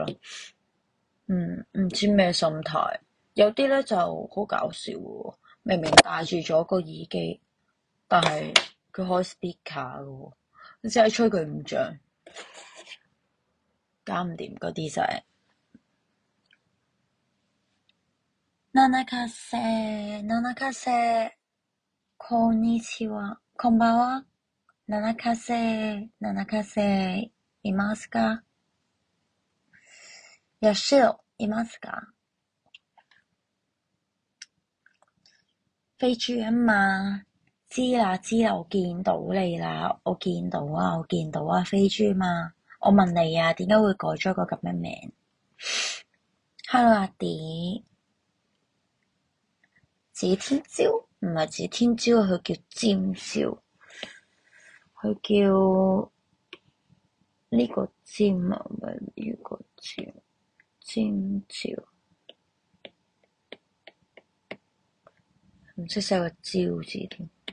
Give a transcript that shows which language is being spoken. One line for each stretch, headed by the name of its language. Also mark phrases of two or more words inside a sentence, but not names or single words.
Cantonese: 唔知咩心態，有啲咧就好搞笑喎，明明戴住咗個耳機，但係佢開 speaker 嘅喎，你真係吹佢唔脹，搞唔掂嗰啲就係。
Japanese: ナナカセ、こんにちは、こんばんは。ナナカセ、いますか？ヤシロ、いますか？
Cantonese: 飛豬啊嘛，知啦，我見到你啦，我見到啊，飛豬嘛。我問你啊，點解會改咗個咁嘅名？Hello 阿迪，指天椒唔係指天椒，佢叫尖椒，佢叫呢個尖啊，唔係呢個尖，尖椒，唔識寫個椒字添。